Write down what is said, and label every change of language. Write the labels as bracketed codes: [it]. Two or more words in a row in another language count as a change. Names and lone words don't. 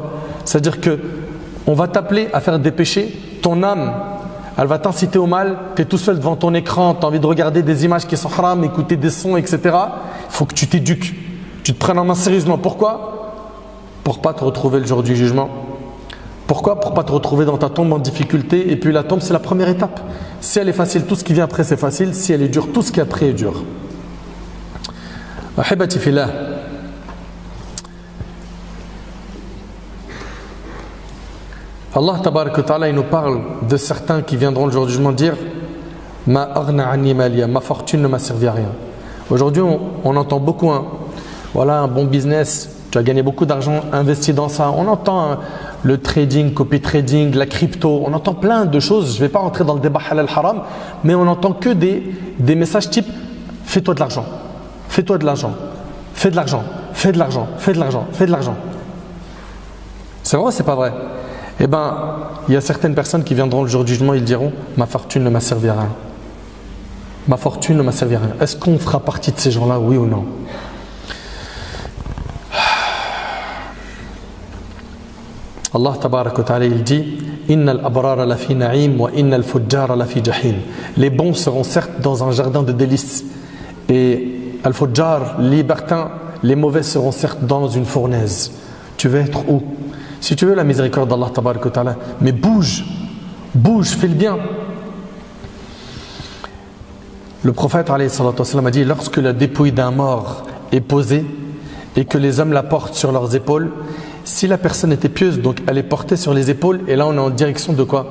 [fr] C'est-à-dire que on va t'appeler à faire des péchés, ton âme elle va t'inciter au mal, tu es tout seul devant ton écran, tu as envie de regarder des images qui sont haram, écouter des sons, etc. Il faut que tu t'éduques, tu te prennes en main sérieusement. Pourquoi? Pour pas te retrouver le jour du jugement. Pourquoi? Pour pas te retrouver dans ta tombe en difficulté. Et puis la tombe, c'est la première étape. Si elle est facile, tout ce qui vient après, c'est facile. Si elle est dure, tout ce qui est après est dur. [ar] أحبتي في الله. الله تبارك وتعالى [fr] il nous parle de certains qui viendront le jour du jugement dire [ar] ما أغنى عني ماليه, [fr] ma fortune ne m'a servi à rien. Aujourd'hui on entend beaucoup voilà un bon business, tu as gagné beaucoup d'argent, investi dans ça. On entend le trading, [en] copy trading, [fr] la crypto, on entend plein de choses. Je ne vais pas rentrer dans le débat [ar] حلال حرام, [fr] mais on n'entend que des messages type fais-toi de l'argent, fais-toi de l'argent, fais de l'argent, fais de l'argent, fais de l'argent, fais de l'argent. C'est vrai ou c'est pas vrai? Eh bien, il y a certaines personnes qui viendront le jour du jugement, ils diront ma fortune ne m'a servi à rien. Ma fortune ne m'a servi à rien. Est-ce qu'on fera partie de ces gens-là, oui ou non? [ar] الله تبارك وتعالى [fr] il dit [ar] إن الأبرار لفي نعيم وإن الفجار لفي جحيم. [fr] Les bons seront certes dans un jardin de délices et al-fujjar, les libertins, les mauvais seront certes dans une fournaise. Tu veux être où? Si tu veux la miséricorde d' [ar] الله تبارك وتعالى, [fr] mais bouge, fais le bien. Le prophète [ar] عليه الصلاة والسلام [fr] a dit lorsque la dépouille d'un mort est posée et que les hommes la portent sur leurs épaules, si la personne était pieuse, donc elle est portée sur les épaules, et là on est en direction de quoi?